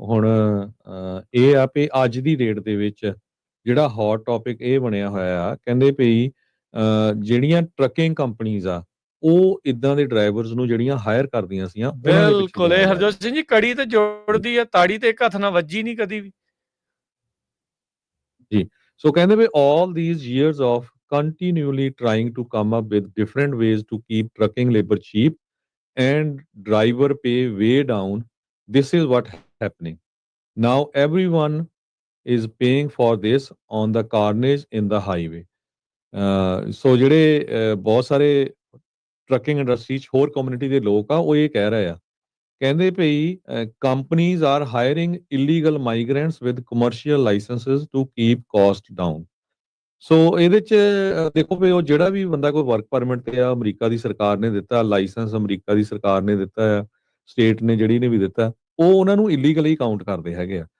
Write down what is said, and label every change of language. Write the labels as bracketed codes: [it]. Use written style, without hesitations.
[pa] ਹੁਣ ਇਹ ਆ ਵੀ ਅੱਜ ਦੀ ਡੇਟ ਦੇ ਵਿੱਚ ਜਿਹੜਾ ਹੌਟ ਟੌਪਿਕ ਇਹ ਬਣਿਆ ਹੋਇਆ ਆ, ਕਹਿੰਦੇ ਭਈ ਜਿਹੜੀਆਂ ਟਰੱਕਿੰਗ ਕੰਪਨੀਜ਼ ਆ ਉਹ ਇਦਾਂ ਦੇ ਡਰਾਈਵਰਸ ਨੂੰ ਜਿਹੜੀਆਂ ਹਾਇਰ ਕਰਦੀਆਂ ਸੀਆਂ ਉਹਨਾਂ ਦੇ ਪਿੱਛੇ ਬਿਲਕੁਲ, ਇਹ ਦੌੜ ਹਰਜੋਤ ਰਹੇ। ਸਿੰਘ ਜੀ ਕੜੀ ਤੇ ਜੋੜਦੀ ਆ, ਤਾੜੀ ਤੇ ਇੱਕ ਹੱਥ ਨਾਲ ਵੱਜੀ ਨਹੀਂ ਕਦੀ ਵੀ। ਜੀ, ਸੋ ਕਹਿੰਦੇ ਵੀ [en] all these years of continually trying to come up with different ways to keep trucking labor cheap and driver pay way down, this is what happening. Now everyone is paying for this on the carnage in the highway. [pa] ਸੋ ਜਿਹੜੇ ਬਹੁਤ ਸਾਰੇ trucking industry 'ਚ ਹੋਰ community ਦੇ ਲੋਕ ਆ ਉਹ ਇਹ ਕਹਿ ਰਹੇ ਆ, ਕਹਿੰਦੇ ਭਈ [en] Companies are hiring illegal migrants with commercial licenses to keep cost down. [pa] ਸੋ ਇਹਦੇ 'ਚ ਦੇਖੋ ਵੀ ਉਹ ਜਿਹੜਾ ਵੀ ਬੰਦਾ ਕੋਈ ਵਰਕ ਪਰਮਿਟ ਤੇ ਆ, ਅਮਰੀਕਾ ਦੀ ਸਰਕਾਰ ਨੇ ਦਿੱਤਾ ਲਾਇਸੈਂਸ, ਅਮਰੀਕਾ ਦੀ ਸਰਕਾਰ ਨੇ ਦਿੱਤਾ ਆ, ਸਟੇਟ ਨੇ ਜਿਹੜੀ ਨੇ ਵੀ ਦਿੱਤਾ, ਉਹ ਉਹਨਾਂ ਨੂੰ ਇਲੀਗਲੀ ਕਾਊਂਟ ਕਰਦੇ ਹੈਗੇ ਆ।